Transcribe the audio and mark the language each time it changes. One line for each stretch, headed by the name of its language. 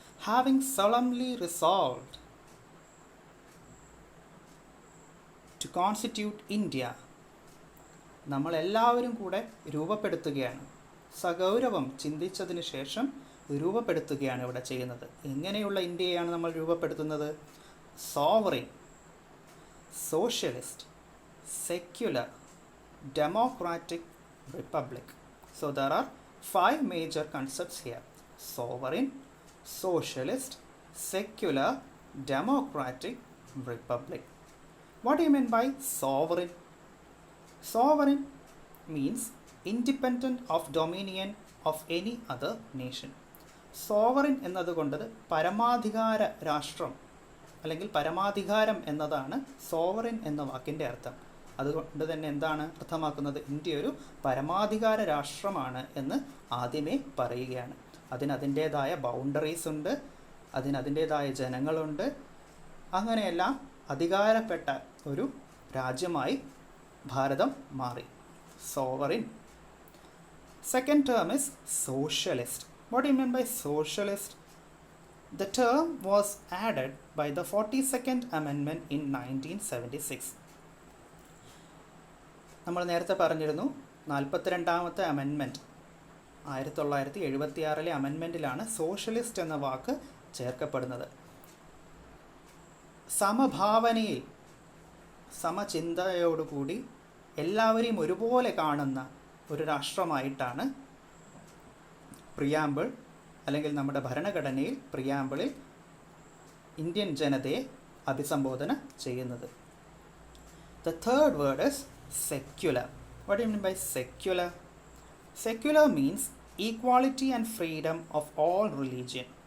English: having solemnly resolved to constitute India,
Malayalam: നമ്മളെല്ലാവരും കൂടെ രൂപപ്പെടുത്തുകയാണ്, സഗൗരവം ചിന്തിച്ചതിന് ശേഷം രൂപപ്പെടുത്തുകയാണ് ഇവിടെ ചെയ്യുന്നത്. എങ്ങനെയുള്ള ഇന്ത്യയാണ് നമ്മൾ രൂപപ്പെടുത്തുന്നത്?
English: Sovereign, socialist, secular, democratic republic. So there are 5 major concepts here: sovereign, socialist, secular, democratic, republic. What do you mean by sovereign? Sovereign means independent of dominion of any other nation.
Malayalam: Sovereign എന്നതുകൊണ്ട് പരമാധികാര രാഷ്ട്രം അല്ലെങ്കിൽ പരമാധികാരം എന്നതാണ് sovereign എന്ന വാക്കിൻ്റെ അർത്ഥം. അതുകൊണ്ട് തന്നെ എന്താണ് അർത്ഥമാക്കുന്നത്? ഇന്ത്യ ഒരു പരമാധികാര രാഷ്ട്രമാണ് എന്ന് ആദ്യമേ പറയുകയാണ്. അതിനതിൻ്റേതായ ബൗണ്ടറീസ് ഉണ്ട്, അതിനതിൻ്റേതായ ജനങ്ങളുണ്ട്. അങ്ങനെയെല്ലാം അധികാരപ്പെട്ട ഒരു രാജ്യമായി ഭാരതം മാറി.
English: Sovereign. Second term is socialist. What do you mean by socialist? The term was added by the 42nd Amendment in 1976.
Malayalam: നമ്മൾ നേരത്തെ പറഞ്ഞിരുന്നു 42ാമത്തെ അമെൻമെൻറ്റ് 1976 അമെൻമെൻറ്റിലാണ് സോഷ്യലിസ്റ്റ് എന്ന വാക്ക് ചേർക്കപ്പെടുന്നത്. സമഭാവനയിൽ സമചിന്തയോടുകൂടി എല്ലാവരെയും ഒരുപോലെ കാണുന്ന ഒരു രാഷ്ട്രമായിട്ടാണ് പ്രിയാമ്പിൾ അല്ലെങ്കിൽ നമ്മുടെ ഭരണഘടനയിൽ പ്രിയാമ്പിളിൽ ഇന്ത്യൻ ജനതയെ അഭിസംബോധന ചെയ്യുന്നത്.
English: The third word is secular. What do you mean by secular? Secular means equality and freedom of all religion.